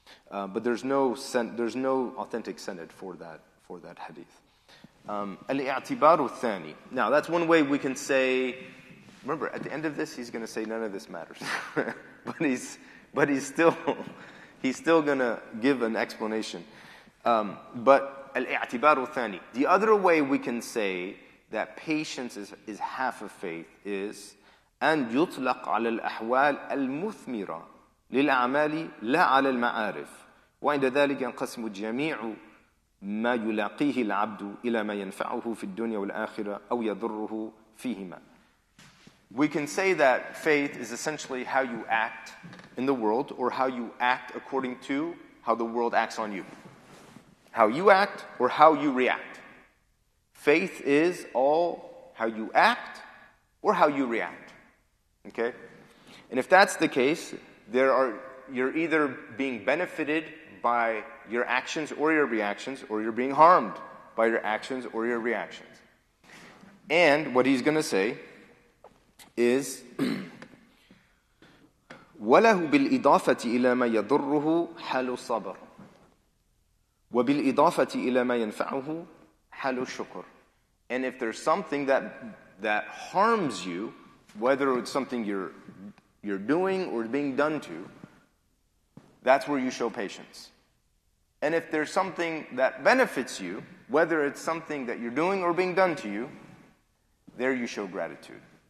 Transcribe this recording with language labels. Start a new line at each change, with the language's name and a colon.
English: But there's no authentic sanad for that hadith.
Arabic: Al-i'tibaru thani.
English: Now that's one way we can say. Remember, at the end of this, he's going to say none of this matters, but he's still going to give an explanation. But
Arabic: al-i'tibaru thani.
English: The other way we can say that patience is half of faith is
Arabic: أن يطلق على الأحوال المثمرة للأعمال لا على المعارف وعند ذلك ينقسم جميع ما يلاقيه العبد إلى ما ينفعه في الدنيا والآخرة أو يضره فيهما.
English: We can say that faith is essentially how you act in the world or how you act according to how the world acts on you. How you act or how you react. Faith is all how you act or how you react. Okay? And if that's the case, you're either being benefited by your actions or your reactions, or you're being harmed by your actions or your reactions. And what he's going to say is
Arabic: وَلَهُ بِالْإِضَافَةِ إِلَى مَا يَضُرُّهُ حَالُ الصَّبْرِ وَبِالْإِضَافَةِ إِلَى مَا يَنْفَعُهُ حَالُ الشُّكْرِ.
English: And if there's something that harms you, whether it's something you're doing or being done to, that's where you show patience. And if there's something that benefits you, whether it's something that you're doing or being done to you, there you show gratitude.